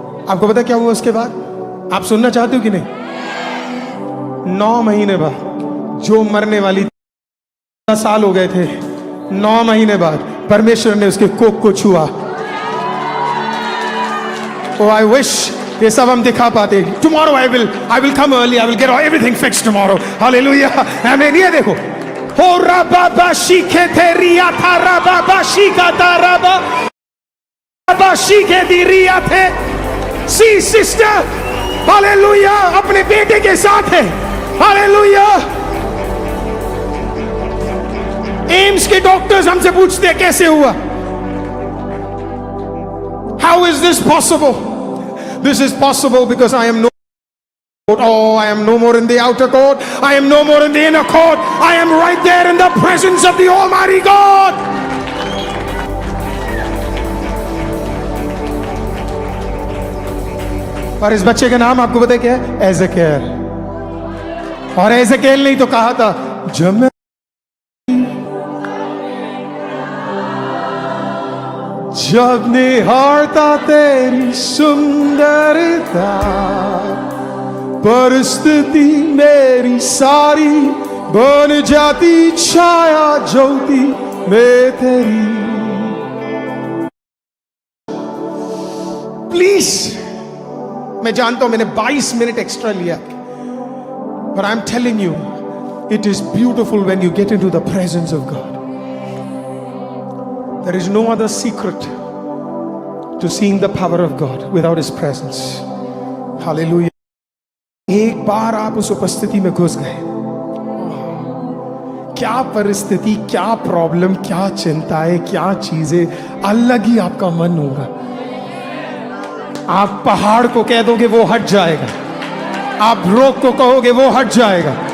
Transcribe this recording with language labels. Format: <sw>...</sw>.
<hi>आपको पता क्या हुआ उसके बाद? आप सुनना चाहते हो कि नहीं? 9 महीने बाद, जो मरने वाली 10 साल हो गए थे, 9 महीने बाद परमेश्वर ने उसके कोख को छुआ।</hi> <en>Oh, I wish</en> <hi>ये सब हम दिखा पाते।</hi> <en>Tomorrow I will come early. I will get everything fixed tomorrow. Hallelujah. Amen. ये देखो, हो रबा शीखे थे रिया था, रबा शीखा था, रबा शीखे दी रिया थे।</en> <hi>सी सिस्टर, हालेलुया, अपने बेटे के साथ है। हालेलुया। एम्स के डॉक्टर्स हमसे पूछते हैं कैसे हुआ?</hi> <en>How is this possible? This is possible because I am no I am no more in the outer court. I am no more in the inner court. I am right there in the presence of the Almighty God.</en> <hi>और इस बच्चे का नाम आपको पता है क्या है? एज़ेकियल। और एज़ेकियल नहीं तो कहा था, जब मैं जब निहारता तेरी सुंदरता, परिस्थिति मेरी सारी बन जाती छाया ज्योति में तेरी।</hi> <en>please,</en> <hi>मैं जानता हूं मैंने 22 मिनट एक्स्ट्रा लिया,</hi> <en>but I'm telling you, it is beautiful when you get into the presence of God. There is no other secret to seeing the power of God without His presence. Hallelujah.</en> <hi>एक बार आप उस उपस्थिति में घुस गए, क्या परिस्थिति, क्या प्रॉब्लम, क्या चिंताएं, क्या चीजें, अलग ही आपका मन होगा। आप पहाड़ को कह दोगे वो हट जाएगा, आप रोग को कहोगे वो हट जाएगा।</hi>